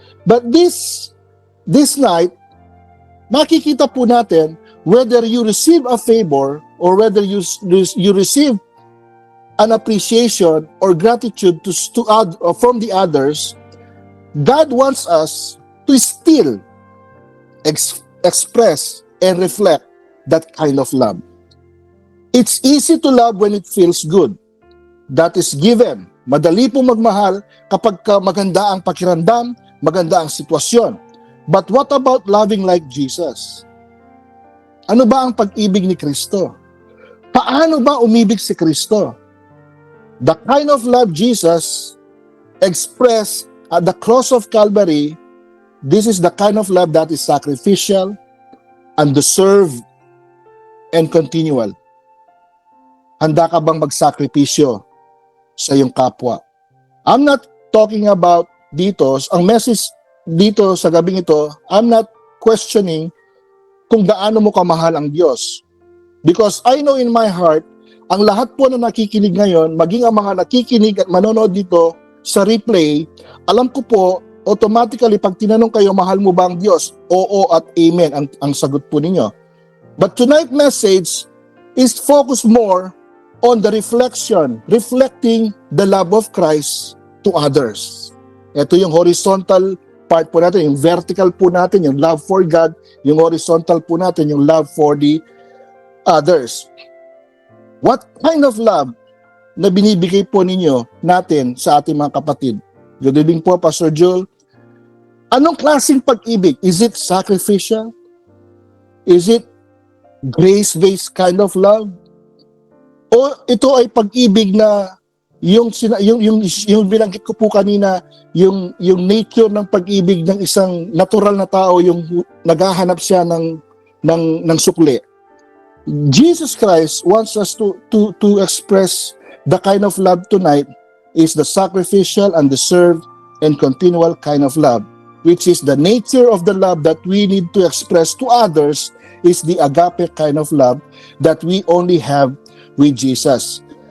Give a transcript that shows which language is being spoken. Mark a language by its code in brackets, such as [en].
[en] But this night, [tl] makikita po natin [en] whether you receive a favor or whether you receive an appreciation or gratitude from the others, God wants us to still express and reflect that kind of love. It's easy to love when it feels good. That is given. [tl] Madali po magmahal kapag maganda ang pakiramdam, maganda ang sitwasyon. [en] But what about loving like Jesus? [tl] Ano ba ang pag-ibig ni Kristo? Paano ba umibig si Kristo? [en] The kind of love Jesus expressed at the cross of Calvary, this is the kind of love that is sacrificial, undeserved, and continual. [tl] Handa ka bang magsakripisyo sa iyong kapwa? [en] I'm not talking about [tl] dito, ang message dito sa gabing ito, [en] I'm not questioning [tl] kung gaano mo kamahal ang Diyos. [en] Because I know in my heart, [tl] ang lahat po na nakikinig ngayon, maging ang mga nakikinig at manonood dito sa replay, alam ko po, automatically pag tinanong kayo, mahal mo ba ang Diyos? Oo at amen ang sagot po ninyo. [en] But tonight's message is focused more on the reflecting the love of Christ to others. [tl] Ito yung horizontal part po natin, yung vertical po natin, yung [en] love for God, [tl] yung horizontal po natin, yung [en] love for the others. What kind of love [tl] na binibigay po ninyo natin sa ating mga kapatid? [en] Good evening [tl] po, Pastor Joel. Anong klaseng pag-ibig? [en] Is it sacrificial? Is it grace-based kind of love? [tl] O ito ay pag-ibig na yung binanggit ko po kanina, yung nature ng pag-ibig ng isang natural na tao, yung naghahanap siya ng sukli. [en] Jesus Christ wants us to express the kind of love tonight is the sacrificial, undeserved, and continual kind of love, which is the nature of the love that we need to express to others, is the agape kind of love that we only have with Jesus.